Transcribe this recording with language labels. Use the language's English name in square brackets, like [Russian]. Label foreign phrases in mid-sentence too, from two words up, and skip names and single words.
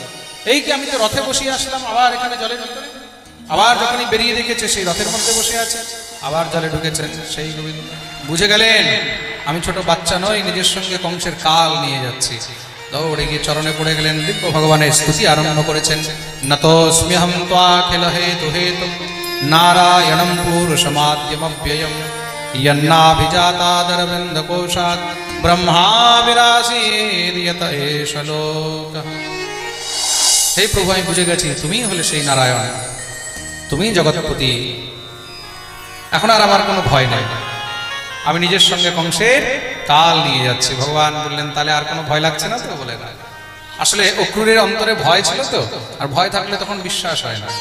[Bangla] এই কি আমি তো রথে বসিয়ে আসলাম, আবার এখানে জলের ভিতরে। আবার যখনই বেরিয়ে দেখেছে সেই রথের মধ্যে বসে আছে, আবার জলে ঢুকেছেন সেই গোবিন্দ। বুঝে গেলেন আমি ছোট বাচ্চা নই, নিজের সঙ্গে কংসের কাল নিয়ে যাচ্ছি। দৌড়ে গিয়ে চরণে পড়ে গেলেন, দিব্য ভগবানের স্তুতি আরম্ভ করেছেন। [Sanskrit] নতোস্ম্যহং ত্বাখিল হেতু হেতুম নারায়ণং পুরুষমাদ্যমব্যয়ম यन्नाभिजातादरविन्द कोशात् ब्रह्मा विरासीद्यत एष लोकः। हे प्रभु, [Bangla] আমি বুঝে গেছি তুমিই হলে সেই নারায়ণ, তুমিই জগৎপতি। এখন আর আমার কোনো ভয় নেই, আমি নিজের সঙ্গে কংসের কাল নিয়ে যাচ্ছি। ভগবান বললেন, তাহলে আর কোনো ভয় লাগছে না তো? বলে না। আসলে অক্রূরের অন্তরে ভয় ছিল তো, আর ভয় থাকলে তখন বিশ্বাস হয় না।